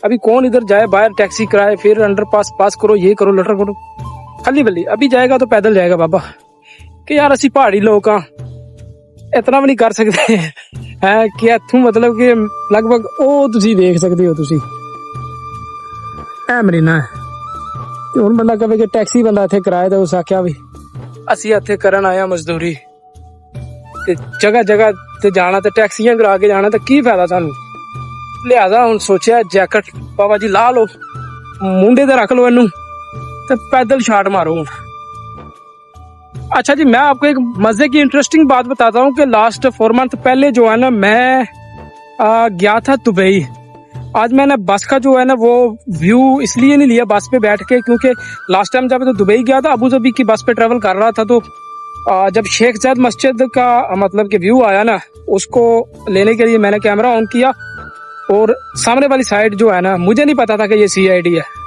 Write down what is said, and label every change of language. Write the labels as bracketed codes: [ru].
[hi] अभी कौन इधर जाए, बाहर टैक्सी कराए, फिर अंडरपास पास करो, ये करो, लटर करो, खली बल्ली। अभी जाएगा तो पैदल जाएगा बाबा, कि यार असी पहाड़ी लोग हाँ इतना भी नहीं कर सकते है कि इथों मतलब कि लगभग [pa] ਉਹ ਤੁਸੀਂ ਦੇਖ ਸਕਦੇ ਹੋ ਤੁਸੀਂ ਇਹ ਮਰੀਨਾ ਹੈ। ਤੇ ਹੁਣ ਬੰਦਾ ਕਹੇ ਕਿ ਟੈਕਸੀ ਬੰਦਾ ਇੱਥੇ ਕਿਰਾਏ ਦਾ, ਉਸ ਆਖਿਆ ਵੀ ਅਸੀਂ ਇੱਥੇ ਕਰਨ ਆਇਆ ਮਜ਼ਦੂਰੀ ਤੇ ਜਗ੍ਹਾ ਜਗ੍ਹਾ ਤੇ ਜਾਣਾ ਤੇ ਟੈਕਸੀਆਂ ਕਰਾ ਕੇ ਜਾਣਾ, ਤਾਂ ਕੀ ਫਾਇਦਾ ਸਾਨੂੰ। ਲਿਹਾਜ਼ਾ ਹੁਣ ਸੋਚਿਆ ਜੈਕਟ ਬਾਬਾ ਜੀ ਲਾ ਲਓ, ਮੁੰਡੇ ਤੇ ਰੱਖ ਲਓ ਇਹਨੂੰ ਤੇ ਪੈਦਲ ਛਾਟ ਮਾਰੋ ਹੁਣ। [hi] अच्छा जी, मैं आपको एक मजे की इंटरेस्टिंग बात बताता हूँ कि लास्ट 4 मंथ पहले जो है ना मैं गया था दुबई। आज मैंने बस का जो है ना वो व्यू इसलिए नहीं लिया बस पे बैठ के, क्योंकि लास्ट टाइम जब तो दुबई गया था अबू धाबी की बस पे ट्रेवल कर रहा था, तो जब शेख जायद मस्जिद का मतलब कि व्यू आया ना, उसको लेने के लिए मैंने कैमरा ऑन किया और सामने वाली साइड जो है ना, मुझे नहीं पता था कि ये CID है।